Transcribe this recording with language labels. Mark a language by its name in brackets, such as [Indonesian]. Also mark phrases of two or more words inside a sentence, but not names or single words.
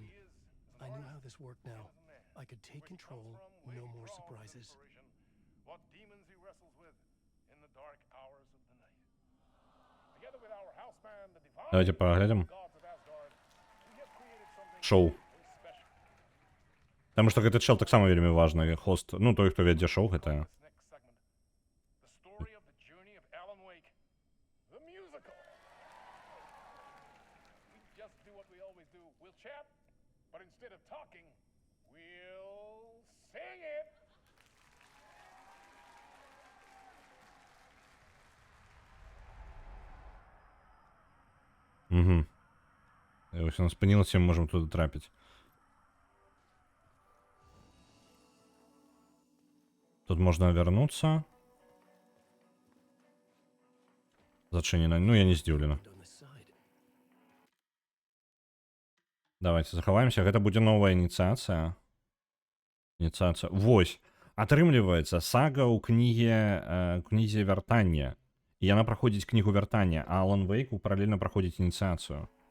[English] I knew how this worked now. I could take control, no more surprises. What demons he wrestles with in the dark hours of the night. Together with our house band, the divine [Russian] Давайте поглядим. [English] gods of Asgard, we have created something [Belarusian] Шоу. [English] very special. [Belarusian] Таму што гэты чел таксама вельмі важны хост, ну той, хто вядзе шоу гэта. [English] This next segment, the story of the journey of Alan Wake, the musical. We just do what we always do. We'll chat, but instead of talking, we'll sing it. Угу. [Ukrainian] І ось вона спинилася, ми можемо туди трапити. [Russian] Тут можно вернуться. [Belarusian] Зачинено. Ну, я не здзіўлена. [English] On this side. [Belarusian] Давайте захаваемся. Гэта будзе новая ініцыяцыя. Ініцыяцыя. Вось. Атрымліваецца, сага ў кнізе вяртання. І яна праходзіць кнігу вяртання, а Алан Вейк паралельна праходзіць ініцыяцыю.